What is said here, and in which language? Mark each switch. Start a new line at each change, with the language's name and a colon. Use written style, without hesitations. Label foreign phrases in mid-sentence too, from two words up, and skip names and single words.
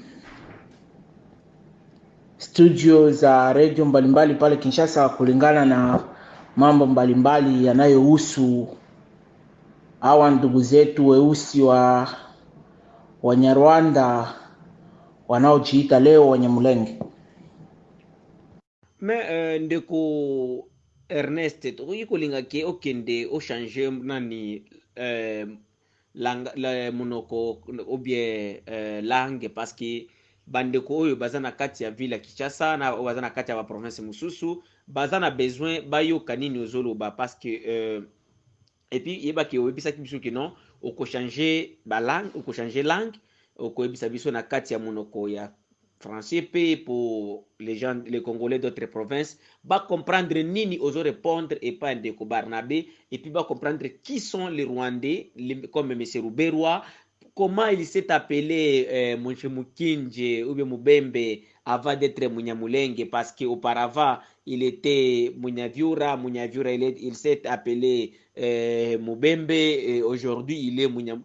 Swahili: studio za radio mbalimbali pale Kinshasa, kulingana na mambo mbalimbali yanayohusu hawa ndugu zetu weusi wa Wanyarwanda wanaojiita leo Wanyamulenge.
Lingala: Ndeko Ernest, tokoki kolinga ke okende o changer nani monoko
French: ou bien langue parce que
Lingala: bandeko oyo baza na kati ya ville ya Kinshasa na baza na kati ya province mususu baza na besoin bayoka nini ozoloba
French: parce que et puis
Lingala: yeba ke oyebisaki biso ke non oko
French: changer langue
Lingala: oko yebisa biso na kati ya monoko ya
French: français pour les gens, les Congolais d'autres provinces, va comprendre
Lingala: nini oso répondre
French: et pas
Lingala: ndeko Barnabé,
French: et puis va comprendre qui sont les Rwandais, comme M. Ruberwa, comment il s'est appelé Monshe Mukinje ou bien Mubembe avant d'être Munyamulenge, parce qu'auparavant il était Munyavyura, il s'est appelé Mubembe, et aujourd'hui il est Munyam.